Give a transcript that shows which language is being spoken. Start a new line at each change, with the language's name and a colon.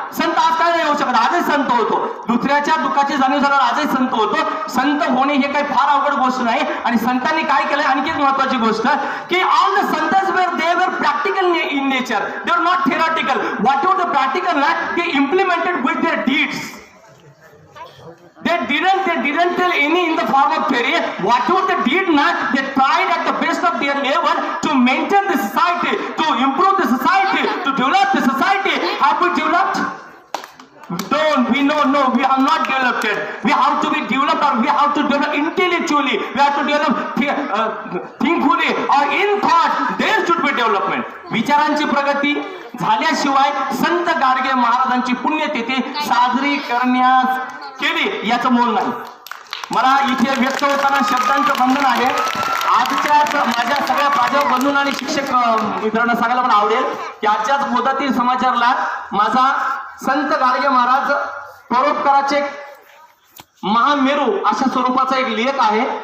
Marathi: संत आज काय नाही होऊ शकत, आजही संत होतो. दुसऱ्याच्या दुःखाची जाणीव झाल्यावर आजही संत होतो. संत होणे हे काही फार अवघड गोष्ट नाही. आणि संतांनी काय केलंय आणखी एक महत्वाची गोष्ट की
English: All the संतस दे वर practical in nature, they were not theoretical. What ever the practical ना ते implemented with their deeds. They didn't tell any in the form of theory. Whatever they did not, they tried at the best of their level to maintain the society, to improve the society, to develop the society. Have we developed? We have not developed it. We have to be developed, or we have to develop intellectually. We have to develop thinkfully, or in thought. There should be development.
Marathi: विचारांची प्रगती झाल्याशिवाय संत गाडगे महाराजांची पुण्यतिथी साजरी करण्यास केली याचं मोल नाही. मला इथे व्यक्त होताना शब्दांचं बंधन आहे. आजच्याच माझ्या सगळ्या प्राध्यापक बंधूंना आणि शिक्षक मित्रांना सांगायला मला आवडेल की आजच्याच मुदती समाचारला माझा संत गाडगे महाराज परोपकाराचे महामेरू अशा स्वरूपाचा एक लेख आहे.